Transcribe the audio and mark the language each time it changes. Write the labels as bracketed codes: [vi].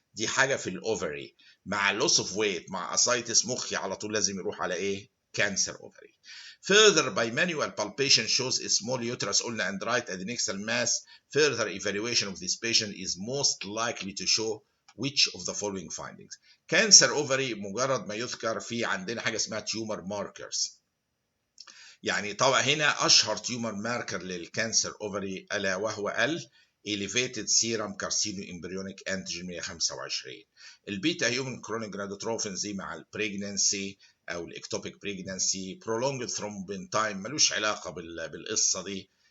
[ar] دي حاجة في الأوفري مع [en] loss of weight [ar] مع ascites، مخي على طول لازم يروح على إيه؟ [en] cancer ovary. Further by manual palpation shows a small uterus [ar] قلنا [en] and right adnexal mass. Further evaluation of this patient is most likely to show which of the following findings. [ar] cancer ovary مجرد ما يذكر في عندنا حاجة اسمها tumor markers. يعني طبعا هنا أشهر tumor marker للكانسر ovary ألا وهو [en] elevated serum carcinoembryonic antigen 125. [ar] البيتا هيومن كرونيك جرادوتروفنز مع البريجنانسي او الاكتوبيك بريجنانسي [en] prolonged thrombin time [ar] ملوش علاقه بالقصه دي.